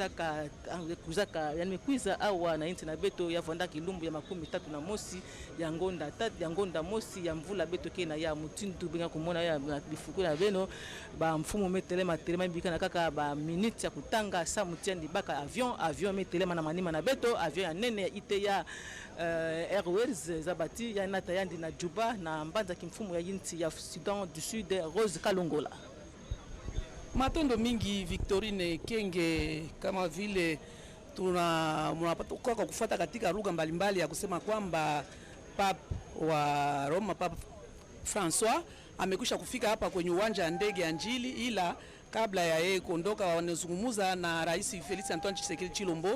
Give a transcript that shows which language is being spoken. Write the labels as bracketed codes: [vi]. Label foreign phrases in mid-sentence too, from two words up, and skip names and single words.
[kg] kuzaka yani kuiza awa na inti na beto ya vonda kilumbu ya 31 ya ngonda mosi ya mvula beto kena ya mutindu benga kumona ya bifuku na beno ba mfumo metelema bikana kaka ba minute ya kutanga sa mutiandi baka avion metelema na manima na beto avion ya nene ya ite ya Airways zabati ya nata yandi na Juba na mbanza kimfumo ya yinti ya Sudan du Sud Rose Kalongola. [ln] Matondo mingi [sw] Victorine Kenge kama vile tunapata kwa kufuata katika lugha mbalimbali ya kusema kwamba Papa wa Roma Papa François amekwisha kufika hapa kwenye uwanja wa ndege ya Njili, ila kabla ya yeye kuondoka wanazungumza na Rais Felix Antoine Tshisekedi Chilombo.